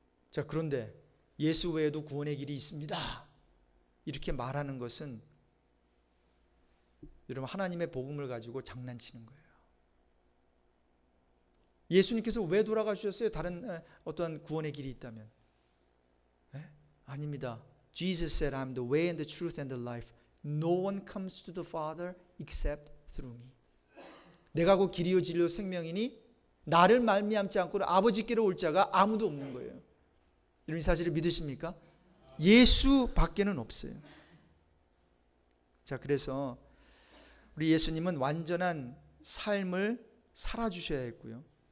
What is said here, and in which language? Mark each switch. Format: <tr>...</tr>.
<ko>자, 그런데 예수 외에도 구원의 길이 있습니다, 이렇게 말하는 것은 여러분, 하나님의 복음을 가지고 장난치는 거예요. 예수님께서 왜 돌아가셨어요? 다른 어떤 구원의 길이 있다면? 아닙니다.</ko> <en>Jesus said, I'm the way and the truth and the life. No one comes to the Father except through me.</en> <ko>내가 곧 길이요 진리요 생명이니 나를 말미암지 않고 아버지께로 올 자가 아무도 없는 거예요. 여러분, 이 사실을 믿으십니까? 예수 밖에는 없어요. 자, 그래서 우리 예수님은 완전한 삶을 살아주셔야 했고요.</ko>